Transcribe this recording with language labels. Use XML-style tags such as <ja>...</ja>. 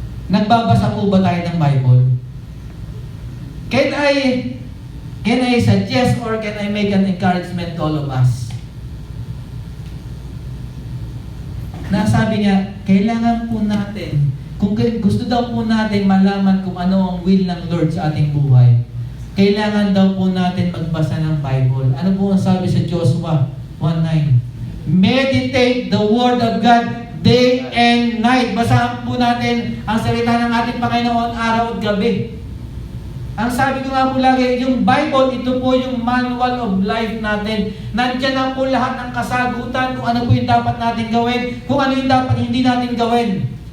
<tl>Nagbabasa po ba tayo ng Bible?</tl> <en>Can I suggest or can I make an encouragement to all of us?</en> <tl>Nasabi niya, kailangan po natin, kung gusto daw po natin malaman kung ano ang will ng Lord sa ating buhay, kailangan daw po natin magbasa ng Bible. Ano po ang sabi sa Joshua 1:9?</tl> <en>Meditate the Word of God day and night.</en> <tl>Basahan po natin ang salita ng ating Panginoon araw at gabi. Ang sabi ko nga po lagi, yung Bible, ito po yung</tl> <en>manual of life</en> <tl>natin. Nandiyan na po lahat ng kasagutan kung ano po yung dapat natin gawin, kung ano yung dapat hindi natin gawin.</tl>